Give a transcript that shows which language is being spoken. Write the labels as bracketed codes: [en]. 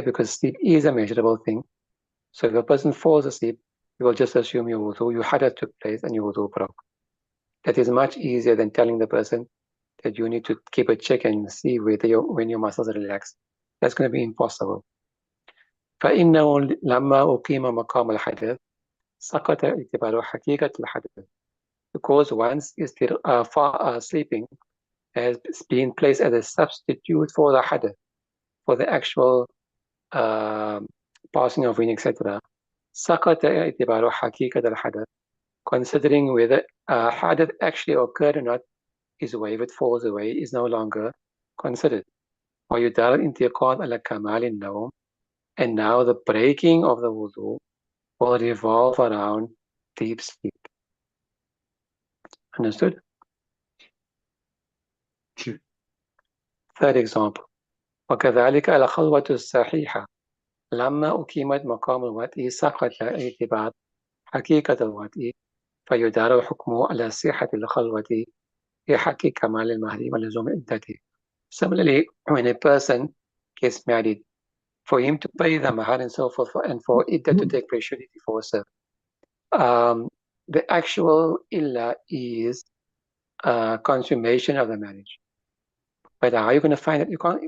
[en] Because sleep is a measurable thing. So if a person falls asleep, you will just assume your hadath took place and your wudu broke. That is much easier than telling the person that you need to keep a check and see whether when your muscles are relaxed. That's going to be impossible. [ar] فإنه لما أقيم مقام الحدث سقط اعتبار حقيقة الحدث. [en] Because once sleeping has been placed as a substitute for the hadath, for the actual passing of wind, etc. [ar] سقط اعتبار حقيقة الحدث, [en] considering whether hadath actually occurred or not, is waived, falls away, is no longer considered. [ar] ويدار الانتقال على كمال النوم, [en] and now the breaking of the wudu will revolve around deep sleep. Understood? Sure. Third example. [ar] وكذلك الخلوة الصحيحة لما أقيمت مقام الوطء سقط اعتبار حقيقة الوطء فيدار حكمه على صحة الخلوة في حق كمال المهدي ولزوم عدته. [en] Similarly, when a person gets married, for him to pay the mahar and so forth, and for iddah to take place, should it divorce her, the actual illa is consummation of the marriage. But how are you going to find it? You can't.